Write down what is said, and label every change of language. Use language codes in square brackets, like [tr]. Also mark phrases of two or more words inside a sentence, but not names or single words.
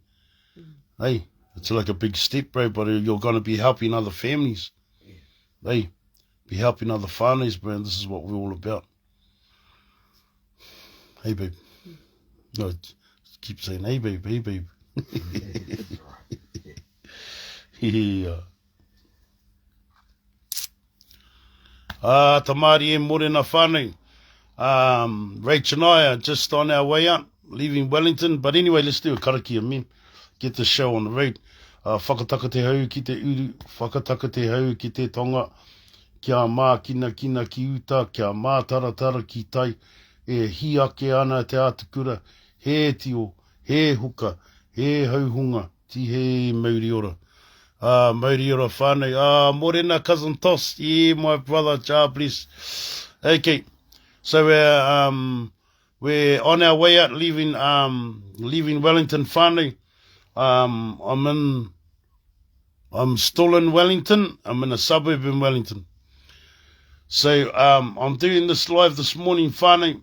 [en] Hey, it's like a big step, bro, but you're going to be helping other families. Yeah. Hey, be helping other families, bro, and this is what we're all about. Hey, babe. No, keep saying, hey, babe, hey, babe. Yeah. [mi] Tamari e morena whanau. [en] Rach and I are just on our way out, leaving Wellington. But anyway, let's do a karakia, man. Get the show on the road. [mi] Whakataka te hau ki te uru, whakataka te hau ki te tonga, kia mā kina kina ki uta, kia mā taratara ki tai, e hi ake ana te atukura, he tio, he huka, he hauhunga, ti he mauri ora. Mauri ora whānau. Morena, [en] cousin Toss. Yeah, my brother, Jah bless. Okay, so we're on our way out, leaving Wellington whānau. I'm still in Wellington. I'm in a suburb in Wellington. So I'm doing this live this morning, whānau.